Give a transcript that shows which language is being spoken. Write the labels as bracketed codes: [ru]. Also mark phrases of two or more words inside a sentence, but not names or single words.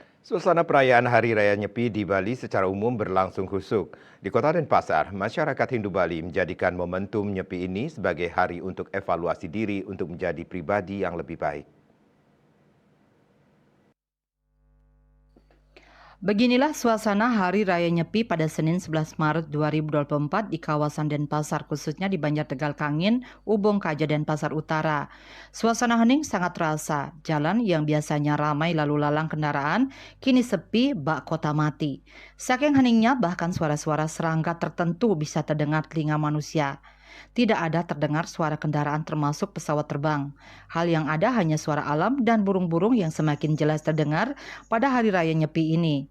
[id] Suasana perayaan Hari Raya Nyepi di Bali secara umum berlangsung khusyuk. Di Kota Denpasar, masyarakat Hindu Bali menjadikan momentum Nyepi ini sebagai hari untuk evaluasi diri untuk menjadi pribadi yang lebih baik. Beginilah suasana Hari Raya Nyepi pada Senin 11 Maret 2024 di kawasan Denpasar, khususnya di Banjar Tegal Kangin, Ubung Kaja, Denpasar Utara. Suasana hening sangat terasa. Jalan yang biasanya ramai lalu lalang kendaraan kini sepi bak kota mati. Saking heningnya bahkan suara-suara serangga tertentu bisa terdengar telinga manusia. Tidak ada terdengar suara kendaraan termasuk pesawat terbang. Hal yang ada hanya suara alam dan burung-burung yang semakin jelas terdengar pada Hari Raya Nyepi ini.